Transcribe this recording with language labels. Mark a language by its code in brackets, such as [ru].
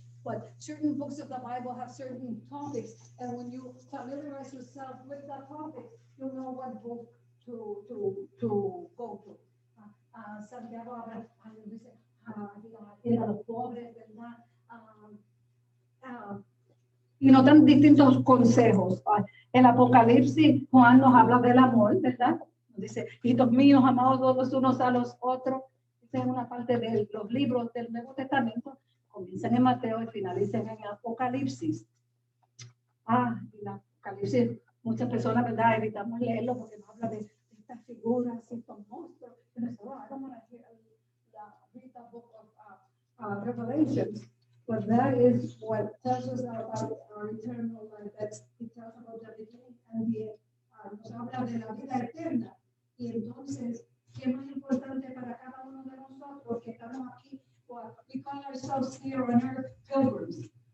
[en] But certain books of the Bible have certain topics, and when you familiarize yourself with that topic, you know what book to go to. [es] Santiago habla, dice, a los pobres, ¿verdad? Y nos dan distintos consejos. El Apocalipsis, Juan nos habla del amor, ¿verdad? Dice, hijitos míos, amados los unos a los otros. Esa es una parte de los libros del Nuevo Testamento. Comienzan en Mateo y finalizan en Apocalipsis. Y el Apocalipsis, muchas personas, ¿verdad? Evitamos leerlo porque nos habla de estas figuras, estos monstruos. Pero eso, [en] I don't want to read the book of Revelations. But that is what tells us about our eternal life. It tells about the beginning and the end. [es] Nos habla de la vida eterna. Y entonces, ¿qué es más importante para cada uno de nosotros que estamos aquí? [en] We call ourselves here on earth pilgrims.